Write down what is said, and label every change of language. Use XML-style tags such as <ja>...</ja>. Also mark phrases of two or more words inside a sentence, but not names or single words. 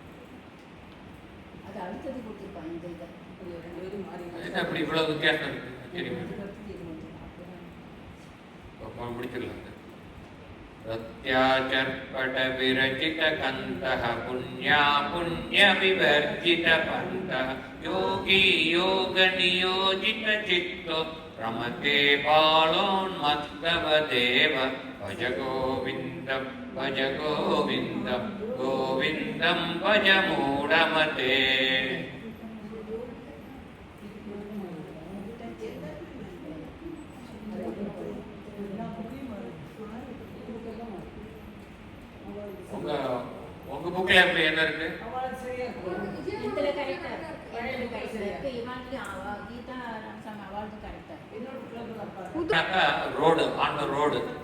<ta>அப்படி இவ்வளவு வித்தியாசம் இருக்கு, முடிச்சிடலாம்.</ta> <sa>रत्याचर्पट विरचित कंतः पुण्या पुण्य विवर्जित पंतः योगी योग नियोजित चित्तो रमते बालोन्मत्तव देव भज गोविंदं गोविंदं भज मूढमते.</sa> <ta>உங்க புக்ல எப்படி என்ன இருக்கு?</ta> <en>road, on the road.</en>